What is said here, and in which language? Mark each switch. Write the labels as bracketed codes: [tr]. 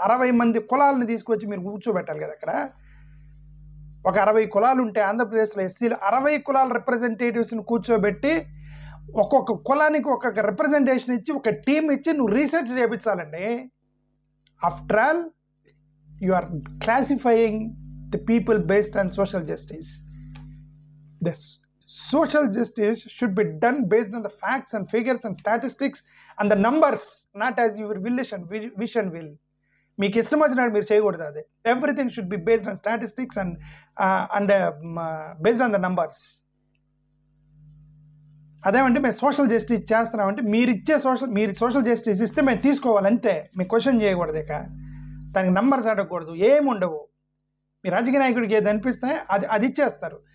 [te] 60 మంది కులాలను తీసుకొచ్చి మీరు కూర్చోబెట్టాలి కదా అక్కడ. ఒక 60 కులాలు ఉంటే ఆంధ్రప్రదేశ్లో ఎస్సీలు 60 కులాల రిప్రజెంటేటివ్స్ని కూర్చోబెట్టి ఒక్కొక్క కులానికి ఒక్కొక్క రిప్రజెంటేషన్ ఇచ్చి ఒక టీం ఇచ్చి నువ్వు research చేయించాలండి. [en] After all you are classifying the people based on social justice. This social justice should be done based on the facts and figures and statistics and the numbers, not as your vision will. [te] మీకు ఇష్టం వచ్చినట్టు మీరు చేయకూడదు. [en] అది everything should be based on statistics and based on the numbers. [te] అదేమంటే మేము social justice చేస్తున్నామంటే మీరు సోషల్ జస్టిస్ ఇస్తే మేము తీసుకోవాలంతే, మేము క్వశ్చన్ చేయకూడదు. ఇక దానికి నంబర్స్ అడగకూడదు, ఏముండవు. మీ రాజకీయ నాయకుడికి ఏది అనిపిస్తే అది ఇచ్చేస్తారు.